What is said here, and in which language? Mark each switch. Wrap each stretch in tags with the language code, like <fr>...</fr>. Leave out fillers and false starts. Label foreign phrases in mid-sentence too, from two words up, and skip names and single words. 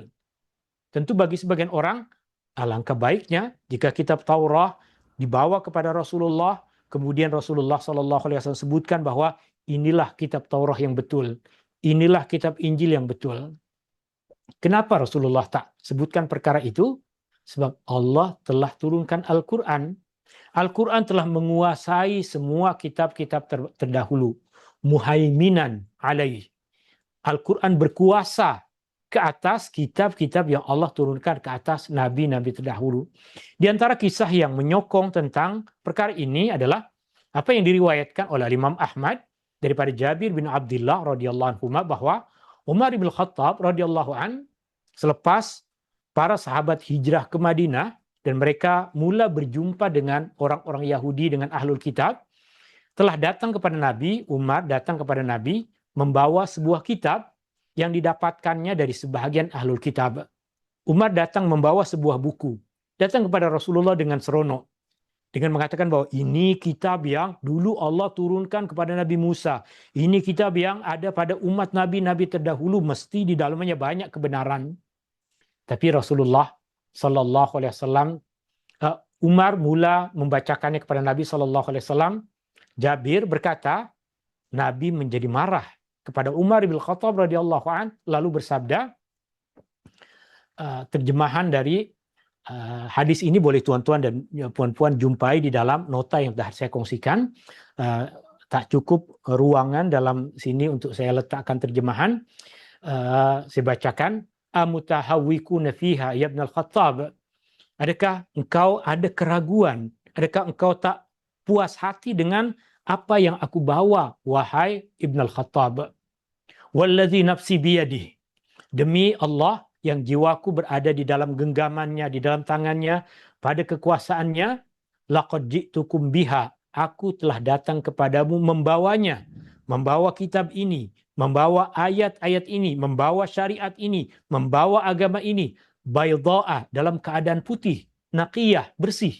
<ms>Tentu bagi sebagian orang, alangkah baiknya jika kitab Taurat dibawa kepada Rasulullah, kemudian Rasulullah SAW sebutkan bahwa inilah kitab Taurat yang betul, inilah kitab Injil yang betul. Kenapa Rasulullah tak sebutkan perkara itu? Sebab Allah telah turunkan Al-Quran. Al-Quran telah menguasai semua kitab-kitab terdahulu.</ms> <ar>مهيمنا عليه.</ar> <ms>Al-Quran berkuasa ke atas kitab-kitab yang Allah turunkan ke atas nabi-nabi terdahulu. Di antara kisah yang menyokong tentang perkara ini adalah apa yang diriwayatkan oleh Imam Ahmad daripada Jabir bin Abdullah</ms> <ar>رضي الله عنه</ar> <ms>bahwa Umar bin Khattab</ms> <ar>رضي الله عن</ar> <ms>selepas para sahabat hijrah ke Madinah dan mereka mula berjumpa dengan orang-orang Yahudi, dengan ahlul kitab, telah datang kepada Nabi, Umar datang kepada Nabi membawa sebuah kitab yang didapatkannya dari sebahagian ahlul kitab. Umar datang membawa sebuah buku, datang kepada Rasulullah dengan seronok, dengan mengatakan bahwa ini kitab yang dulu Allah turunkan kepada Nabi Musa. Ini kitab yang ada pada umat nabi-nabi terdahulu, mesti di dalamnya banyak kebenaran. Tapi Rasulullah</ms> <ar>صلى الله عليه وسلم,</ar> <ms>Umar mula membacakannya kepada Nabi</ms> <ar>صلى الله عليه وسلم.</ar> <ms>Jabir berkata, Nabi menjadi marah kepada Umar bin Khattab</ms> <ar>رضي الله عن,</ar> <ms>lalu bersabda, terjemahan dari hadis ini boleh tuan-tuan dan puan-puan jumpai di dalam nota yang telah saya kongsikan. Tak cukup ruangan dalam sini untuk saya letakkan terjemahan. Saya bacakan.</ms> <ar>أمتهوكون فيها يا ابن الخطاب.</ar> <ms>Adakah engkau ada keraguan? Adakah engkau tak puas hati dengan apa yang aku bawa, wahai Ibn al-Khattab?</ms> <ar>والذي نفسي بيده.</ar> <ms>Demi Allah yang jiwaku berada di dalam genggamannya, di dalam tangannya, pada kekuasaannya,</ms> <ar>لقد جئتكم بها.</ar> <ms>Aku telah datang kepadamu membawanya, membawa kitab ini, membawa ayat-ayat ini, membawa syariat ini, membawa agama ini, baydha'a, dalam keadaan putih, naqiyah, bersih.</ms>